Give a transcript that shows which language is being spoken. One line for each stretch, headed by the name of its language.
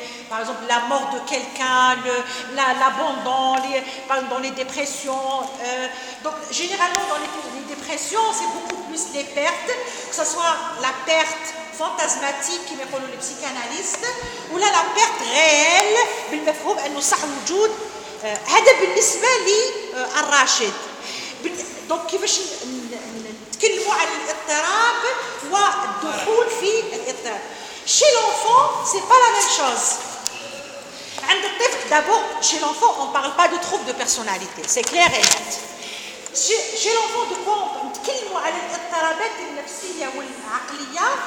French: Par exemple, la mort de quelqu'un, l'abandon, dans les dépressions. Donc, généralement, dans les dépressions, c'est beaucoup plus les pertes, que ce soit la perte fantasmatique, qui m'appelle les psychanalystes, ou là, la perte réelle,
Arabic: بالمفهوم أنه صح الوجود. هذا بالنسبة لي الراشد. Donc, كيفاش نتكلموا عن الاضطراب والدخول في الاضطراب.
French: Chez l'enfant, ce n'est pas la même chose. D'abord, chez l'enfant, on ne parle pas de troubles de personnalité. C'est clair et net. Chez l'enfant, de quoi on parle? Quel mot est l'
Arabic: اضطراب النفسي
French: ou العقلي?